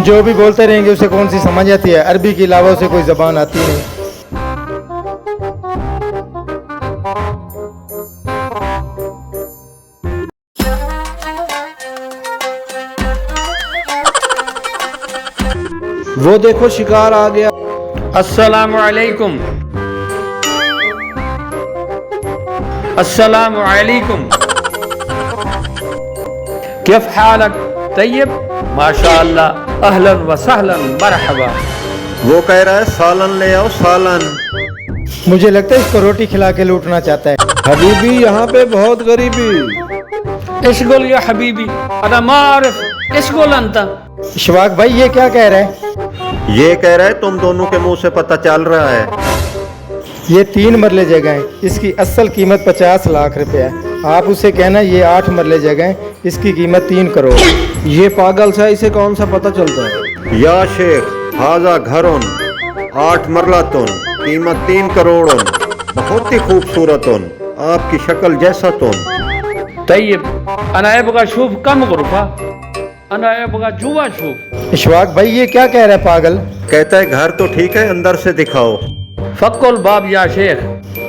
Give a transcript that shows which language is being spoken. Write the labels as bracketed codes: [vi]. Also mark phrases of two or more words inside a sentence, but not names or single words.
[ur] جو بھی بولتے رہیں گے اسے کون سی سمجھ آتی ہے؟ عربی کے علاوہ اسے کوئی زبان آتی نہیں. وہ دیکھو، شکار آ گیا. [ar] السلام عليكم. السلام عليكم. كيف حالك? طيب، ما شاء الله، أهلا وسهلا، مرحبا. [ur] وہ کہہ رہا ہے سالن لے آؤ، سالن. مجھے لگتا ہے اس کو روٹی کھلا کے لوٹنا چاہتا ہے. حبیبی، یہاں پہ بہت غریبی. [ar] اشغل يا حبيبي, أنا ما عرف اشغل أنت. [ur] اشواق بھائی، یہ کیا کہہ رہا ہے? یہ کہہ رہا ہے تم دونوں کے منہ سے پتا چل رہا ہے. یہ 3 مرلے جگہ ہے، اس کی اصل قیمت 50 لاکھ روپے ہے. آپ اسے کہنا یہ 8 مرلے جگہ ہے، اس کی قیمت 3 کروڑ. یہ پاگل سا، اسے کون سا پتا چلتا ہے? [ar] يا شيخ، هذا [ur] گھروں 8 مرلہ تن، قیمت 3 کروڑ، بہت ہی خوبصورت ان، آپ کی شکل جیسا تن. [ar] طيب، أنا أبغى شوف كم غرفة، أنا أبغى جوه شوف. [ur] اشواق بھائی، یہ کیا کہہ رہا ہے پاگل? کہتا ہے گھر تو ٹھیک ہے، اندر سے دکھاؤ. [ar] فك الباب يا شيخ.